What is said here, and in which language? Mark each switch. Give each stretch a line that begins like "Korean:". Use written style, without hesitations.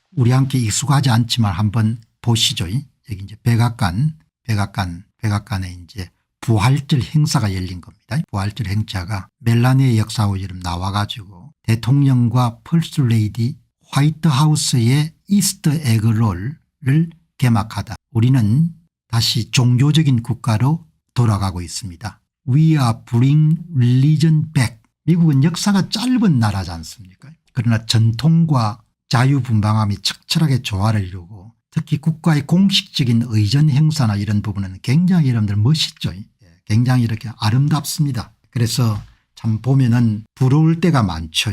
Korean: 우리 함께 익숙하지 않지만 한번 보시죠. 여기 이제 백악관에 이제 부활절 행사가 열린 겁니다. 부활절 행사가 멜라니의 역사로 이름 나와가지고 대통령과 퍼스트 레이디 화이트하우스의 이스터 에그롤을 개막하다. 우리는 다시 종교적인 국가로 돌아가고 있습니다.
English: We are bring religion back.
Korean: 미국은 역사가 짧은 나라지 않습니까? 그러나 전통과 자유분방함이 척철하게 조화를 이루고 특히 국가의 공식적인 의전 행사나 이런 부분은 굉장히 여러분들 멋있죠. 굉장히 이렇게 아름답습니다. 그래서 참 보면은 부러울 때가 많죠.